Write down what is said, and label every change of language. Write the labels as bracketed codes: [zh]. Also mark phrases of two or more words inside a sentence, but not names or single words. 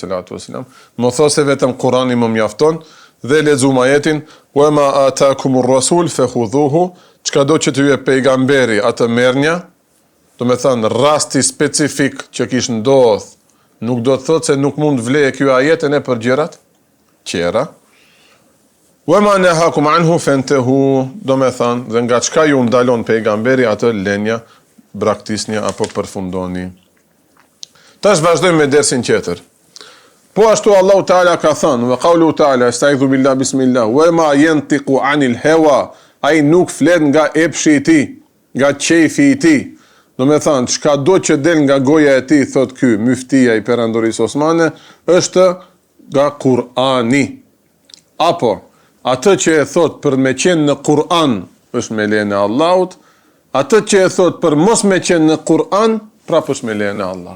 [sq] Më those vetëm Kurani më mjafton dhe lexojmë ajetin [ar] وما آتاكم الرسول فخذوه, [sq] çka do që t'ju e pejgamberi atë merrnja, do me thënë rasti specifik që kish ndodh, nuk do të thotë se nuk mund vleje kjo ajetën e për gjërat tjera. [ar] وما نهاكم عنه فانتهوا, [sq] do me thënë dhe nga çka ju ndalon pejgamberi atë lenja, braktisnja apo përfundoni. Tash vazhdojmë me dersin tjetër. Po ashtu Allahu Teala ka thënë, [ar] وقوله تعالى أستعيذ بالله بسم الله وما ينطق عن الهوى, [sq] ai nuk flet nga epshi i tij, nga qejfi i tij. Do me thënë, çka do që del nga goja e tij, thot ky myftia i perandorisë osmane, është nga Kur'ani. Apo atë që e thot për me qenë në Kur'an është me lejen e Allahut, atë që e thot për mos me qenë në Kur'an, prapë është me lejen e Allahut.